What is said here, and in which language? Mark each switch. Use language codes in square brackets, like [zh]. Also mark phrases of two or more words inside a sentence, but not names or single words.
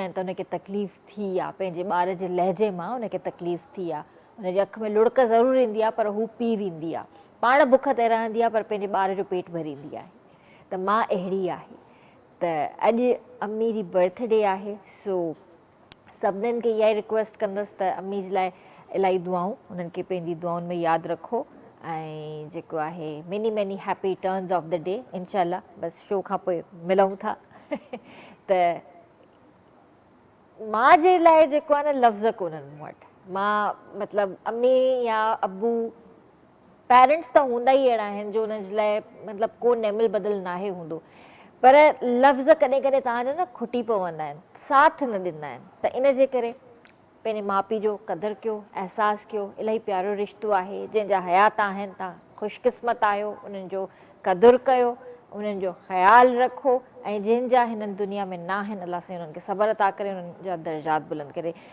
[sd] आहिनि त हुनखे तकलीफ़ थी आहे पंहिंजे ॿार जे लहजे मां हुनखे तकलीफ़ थी आहे हुनजी अखि में लुड़क ज़रूरु ईंदी आहे पर हू पी वेंदी आहे पाण बुख ते रहंदी आहे पर पंहिंजे ॿार जो पेट भरींदी आहे त मां अहिड़ी आहे त अॼु अम्मी जी बर्थडे आहे सो सभिनीनि खे इहा ई रिक्वेस्ट कंदसि त अम्मी जे लाइ इलाही दुआऊं उन्हनि खे पंहिंजी दुआउनि में यादि रखो ऐं जेको आहे [en] many many happy turns of the day [sd] इनशाला बसि शो खां पोइ मिलूं था त माउ जे लाइ जेको आहे न लफ़्ज़ कोन्हनि मूं वटि मां मतिलबु अम्मी या अबू पेरेंट्स त हूंदा ई अहिड़ा आहिनि जो हुनजे लाइ मतिलबु को नेमिल बदिल नाहे हूंदो पर लफ़्ज़ कॾहिं कॾहिं तव्हांजा न खुटी पवंदा आहिनि साथ न ॾींदा आहिनि त इन जे करे पंहिंजे माउ पीउ जो क़दुरु कयो अहसासु कयो इलाही प्यारो रिश्तो आहे जंहिंजा हयात आहिनि तव्हां ख़ुशकिस्मत आहियो उन्हनि जो क़दुरु कयो उन्हनि जो ख़्यालु रखो ऐं जंहिंजा हिननि दुनिया में न आहिनि अलाह साईं उन्हनि खे सब्र अता करे उन्हनि जा दर्जात बुलंद करे